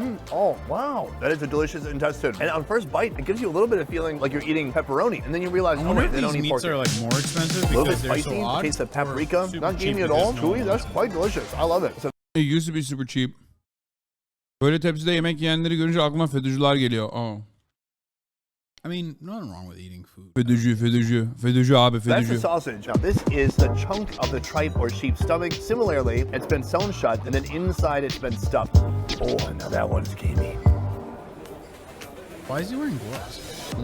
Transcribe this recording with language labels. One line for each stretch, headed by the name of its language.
English: Oh, wow. That is a delicious intestine. And on first bite, it gives you a little bit of feeling like you're eating pepperoni. And then you realize, oh, wait, they don't eat pork. These meats are like more expensive a little bit because they're spicy, so odd. taste of paprika. Not gamey at all. Chewy, that's quite delicious. I love it. So It used to be super cheap.
Turkish: Böyle tepside yemek yiyenleri görünce aklıma FETÖ'cüler geliyor.
English: Oh. I mean, nothing wrong with eating food.
Turkish: FETÖ'cü abi,
English: that's the
Turkish: FETÖ'cü.
English: sausage. Now, this is the chunk of the tripe or sheep stomach. Similarly, it's been sewn shut, and then inside it's been stuffed. Oh, now that one's gamey. Why is he wearing gloves?